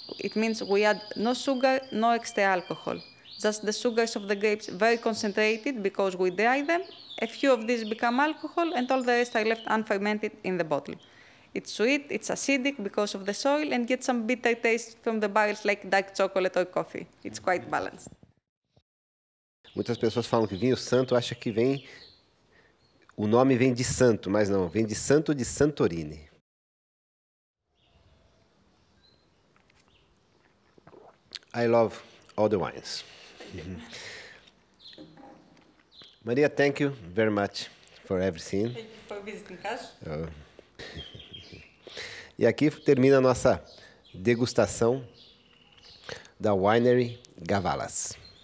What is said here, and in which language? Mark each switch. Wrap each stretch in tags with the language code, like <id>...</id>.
<en>It means we add no sugar, no extra alcohol. Just the sugars of the grapes very concentrated because we dry them. A few of these become alcohol and all the rest are left unfermented in the bottle. It's sweet, it's acidic because of the soil, and gets some bitter taste from the barrels like dark chocolate or coffee. It's quite balanced.</en> <pt>Muitas pessoas falam que vinho santo, acha que vem... O nome vem de santo, mas não, vem de Santo de Santorini.</pt> <en>I love all the wines. Maria, thank you very much for everything. Thank you for visiting us.</en> <pt>E aqui termina a nossa degustação da Winery Gavalas.</pt>